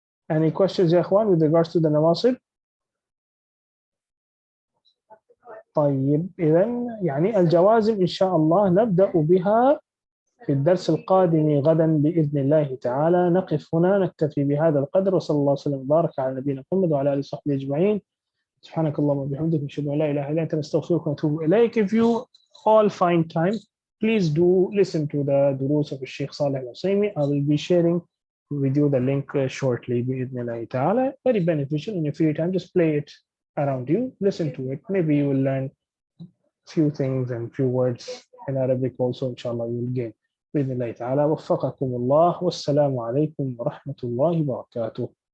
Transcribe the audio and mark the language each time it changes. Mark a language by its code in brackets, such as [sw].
[en] Any questions [ar] يا إخوان [en] with regards to the Nawaصib? [ar] طيب إذن الجوازم إن شاء الله نبدأ بها في الدرس القادم غدا بإذن الله تعالى. نقف هنا، نكتفي بهذا القدر، وصلى الله وسلم وبارك على نبينا محمد وعلى آله وصحبه أجمعين. سبحانك اللهم وبحمدك نشهد أن لا إله إلا أنت نستغفرك ونتوب إليك. [en] If you all find time, please do listen to the durus of Sheikh Saleh Al-Usaimi. I will be sharing with you the link shortly [ar] بإذن الله تعالى. [en] Very beneficial. In your free time, just play it around you, listen to it. Maybe you will learn few things and few words in Arabic also. Inshallah, you will gain. [ar] بإذن الله تعالى. وفقكم الله والسلام عليكم ورحمة الله وبركاته.